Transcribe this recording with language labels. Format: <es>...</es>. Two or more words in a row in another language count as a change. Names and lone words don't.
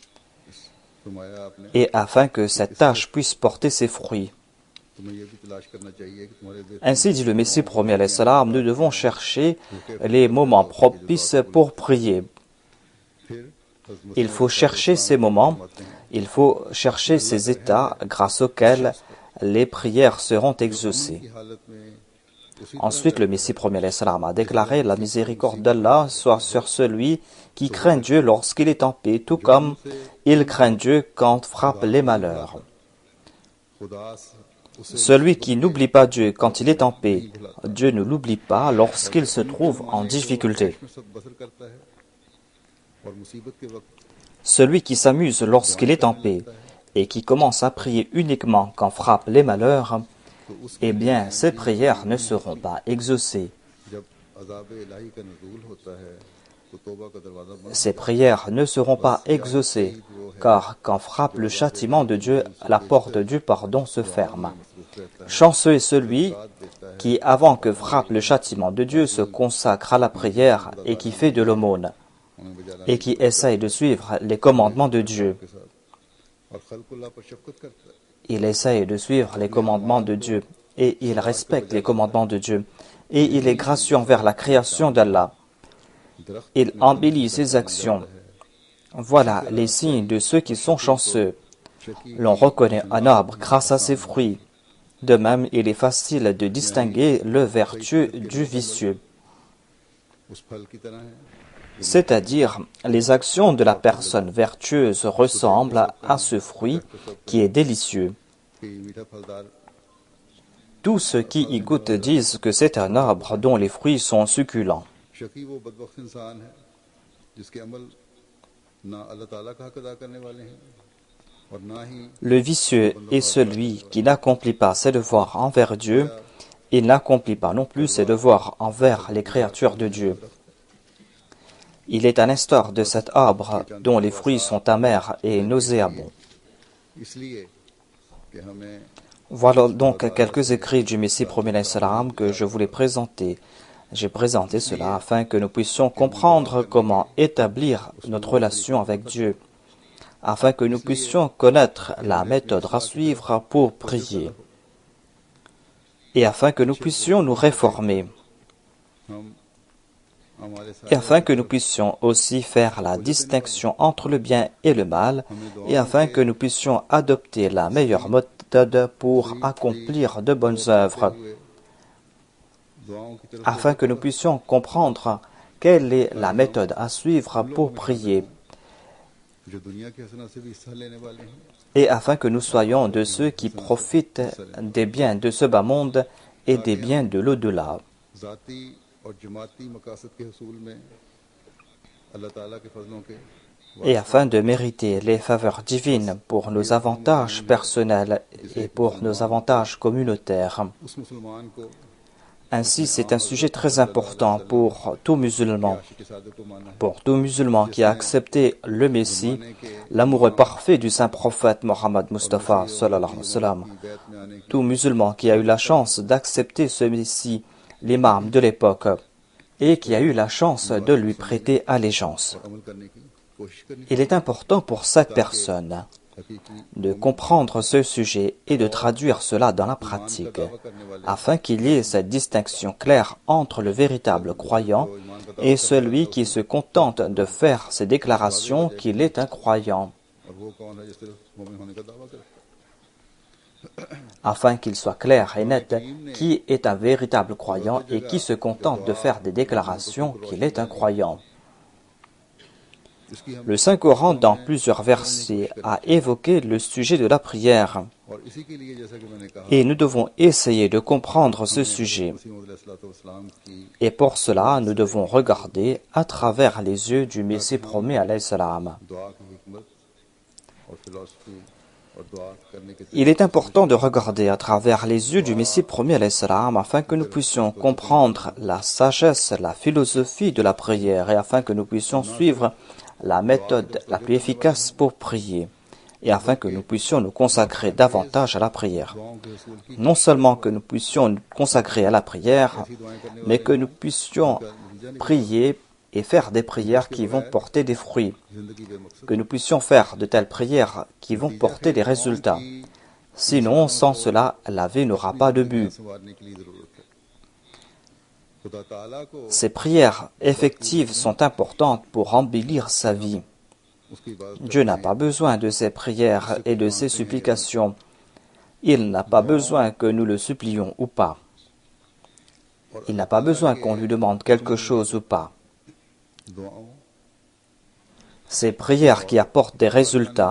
<ur>فرمایا آپ نے</ur> <fr>et afin que cette tâche puisse porter ses fruits.</fr> <ur>تمہیں یہ بھی تلاش کرنا چاہیے کہ تمہارے دل</ur> <fr>Ainsi dit le Messie premier</fr> <ar>عليه السلام,</ar> <fr>nous devons chercher les moments propices pour prier.</fr> <ur>پھر حضرت</ur> <fr>Il faut chercher ces moments, il faut chercher ces états grâce auxquels les prières seront exaucées.</fr> <ur>کی حالت میں اسی</ur> <fr>Ensuite, le Messie premier</fr> <ar>عليه السلام</ar> <fr>a déclaré la miséricorde d'Allah soit sur celui qui craint Dieu lorsqu'il est en paix, tout comme il craint Dieu quand frappent les malheurs.</fr> <ur>خدا اسے</ur> <fr>Celui qui n'oublie pas Dieu quand il est en paix, Dieu ne l'oublie pas lorsqu'il se trouve en difficulté.</fr> <ur>میں سب بسر کرتا ہے اور مصیبت کے وقت</ur> <fr>Celui qui s'amuse lorsqu'il est en paix et qui commence à prier uniquement quand frappent les malheurs,</fr> <ur>تو اس</ur> <fr>eh bien, ses prières ne seront pas exaucées.</fr> <ur>جب عذاب الٰہی کا نزول ہوتا ہے تو توبہ کا دروازہ بند</ur> <fr>Ses prières ne seront pas exaucées, car quand frappe le châtiment de Dieu, la porte du pardon se ferme. Chanceux est celui qui, avant que frappe le châtiment de Dieu, se consacre à la prière et qui fait de l'aumône,</fr> <ur>انہیں بجانا</ur> <fr>et qui essaye de suivre les commandements de Dieu.</fr> <ur>کے ساتھ اور خلق اللہ پر شفقت کرتا ہے</ur> <fr>Il essaye de suivre les commandements de Dieu, et il respecte les commandements de Dieu, et il est gracieux envers la création d'Allah.</fr> <ur>درخت</ur> <fr>Il embellit ses actions. Voilà les signes de ceux qui sont chanceux. L'on reconnaît un arbre grâce à ses fruits. De même, il est facile de distinguer le vertueux du vicieux.</fr> <ur>اس پھل کی طرح ہے</ur> <fr>C'est-à-dire, les actions de la personne vertueuse ressemblent à ce fruit qui est délicieux.</fr> <ur>کہ میٹھا پھلدار</ur> <fr>Tous ceux qui y goûtent disent que c'est un arbre dont les fruits sont succulents.</fr> <ur>شقی وہ بدبخت انسان ہے جس کے عمل نہ اللہ تعالیٰ کا حق ادا کرنے والے ہیں اور نہ ہی</ur> <fr>Le vicieux est celui qui n'accomplit pas ses devoirs envers Dieu il n'accomplit pas non plus ses devoirs envers les créatures de Dieu. Il est à l'instar de cet arbre dont les fruits sont amers et nauséabonds.</fr> <ur>اس لیے کہ ہمیں</ur> <fr>Voilà donc quelques écrits du Messie premier salam que je voulais présenter. J'ai présenté cela afin que nous puissions comprendre comment établir notre relation avec Dieu, afin que nous puissions connaître la méthode à suivre pour prier, et afin que nous puissions nous réformer,</fr> <ur>ہم ہمارے</ur> <fr>et afin que nous puissions aussi faire la distinction entre le bien et le mal, et afin que nous puissions adopter la meilleure méthode pour accomplir de bonnes œuvres,</fr> <ur>دعاؤں کی طرف</ur> <fr>afin que nous puissions comprendre quelle est la méthode à suivre pour prier,</fr> <ur>جو دنیا کے حسنہ سے بھی حصہ لینے والے ہیں</ur> <fr>et afin que nous soyons de ceux qui profitent des biens de ce bas monde et des biens de l'au-delà,</fr> <ur>ذاتی اور جماعتی مقاصد کے حصول میں اللہ تعالیٰ کے فضلوں کے</ur> <fr>et afin de mériter les faveurs divines pour nos avantages personnels et pour nos avantages communautaires.</fr> <ur>اس مسلمان کو</ur> <fr>Ainsi, c'est un sujet très important pour tout musulman.</fr> <ur>کے سعادت کو مانا ہے</ur> <fr>Pour tout musulman qui a accepté le Messie, l'amoureux parfait du saint prophète Mohammed Mustafa</fr> <ar>صلى الله عليه وسلم.</ar> <ur>کی بیعت میں آنے کی</ur> <fr>Tout musulman qui a eu la chance d'accepter ce Messie, l'imam de l'époque, et qui a eu la chance de lui prêter allégeance.</fr> <ur>عمل کرنے کی کوشش کرنی</ur> <fr>Il est important pour cette personne</fr> <ur>حقیقی</ur> <fr>de comprendre ce sujet et de traduire cela dans la pratique, afin qu'il y ait cette distinction claire entre le véritable croyant et celui qui se contente de faire ses déclarations qu'il est un croyant,</fr> <ur>اور وہ کون ہے جو صرف مومن ہونے کا دعویٰ کرتا ہے</ur> <fr>afin qu'il soit clair et net qui est un véritable croyant et qui se contente de faire des déclarations qu'il est un croyant.</fr> <ur>اس کی ہم</ur> <fr>Le Saint-Coran, dans plusieurs versets, a évoqué le sujet de la prière,</fr> <ur>اور اسی کے لیے جیسا کہ میں نے کہا</ur> <fr>et nous devons essayer de comprendre ce sujet.</fr> <ur>مسیح کی</ur> <fr>Et pour cela, nous devons regarder à travers les yeux du Messie promis</fr> <ar>عليه السلام.</ar> <ur>دعا کی حکمت اور فلاسفی اور دعا کرنے کے</ur> <fr>Il est important de regarder à travers les yeux du Messie promis</fr> <ar>عليه السلام</ar> <fr>afin que nous puissions comprendre la sagesse, la philosophie de la prière et afin que nous puissions suivre la méthode la plus efficace pour prier et afin que nous puissions nous consacrer davantage à la prière.</fr> <ur>دعاؤں کے حصول کی</ur> <fr>Non seulement que nous puissions nous consacrer à la prière, mais que nous puissions prier et faire des prières qui vont porter des fruits,</fr> <ur>زندگی بے مقصد</ur> <fr>que nous puissions faire de telles prières qui vont porter des résultats. Sinon, sans cela, la vie n'aura pas de but.</fr> <ur>سنوارنے کے لیے ضرورت ہے خدا تعالیٰ کو</ur> <fr>Ces prières effectives sont importantes pour embellir sa vie.</fr> <ur>اس کی بات</ur> <fr>Dieu n'a pas besoin de ces prières et de ces supplications. Il n'a pas besoin que nous le supplions ou pas. Il n'a pas besoin qu'on lui demande quelque chose ou pas.</fr> <ur>دعاؤں</ur> <fr>Ces prières qui apportent des résultats,</fr>